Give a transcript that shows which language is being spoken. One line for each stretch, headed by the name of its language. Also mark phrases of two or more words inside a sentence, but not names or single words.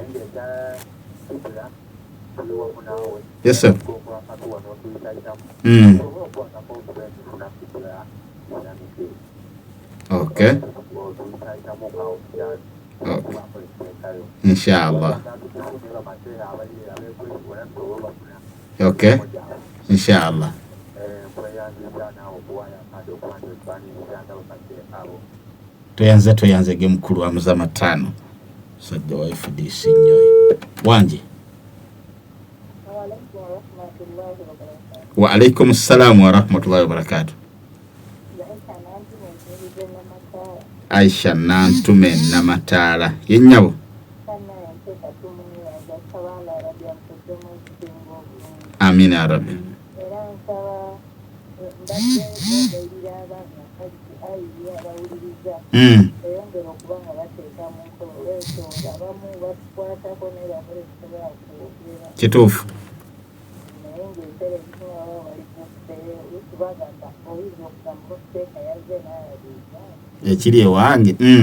English: yes sir okay inshallah okay inshallah
Ganda: tuyanze ge mukulu wa Hamza Matano sajja wa FDC nyoy wanje
Arabic: وعليكم السلام ورحمة الله وبركاته
Ganda: Aisha Nantume Namatala yenyabo
Arabic: آمين يا رب
Ganda: kituufu ekiri ewange